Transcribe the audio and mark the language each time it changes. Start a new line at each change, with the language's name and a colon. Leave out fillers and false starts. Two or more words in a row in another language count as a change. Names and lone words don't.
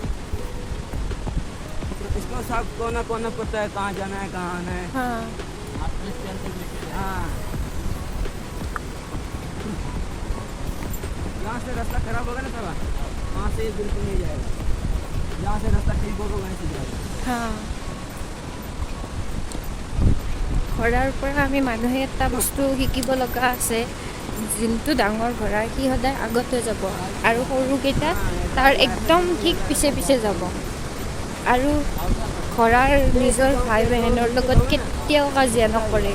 Hindi: इसको सब कोना कोना पता है कहाँ जाना है कहाँ आना है। हाँ हाँ, यहाँ से रास्ता खराब होगा ना थोड़ा, वहाँ से बिल्कुल नहीं जाएगा। यहाँ से रास्ता ठीक होगा वहीं से जाएगा।
Assamese: हाँ ঘোঁৰাৰ পৰা আমি মানুহে এটা বস্তু শিকিব লগা আছে, যোনটো ডাঙৰ ঘোঁৰা সি সদায় আগতে যাব আৰু সৰুকেইটা তাৰ একদম ঠিক পিছে পিছে যাব। আৰু ঘোঁৰাৰ নিজৰ ভাই বহেনৰ লগত কেতিয়াও কাজিয়া নকৰে।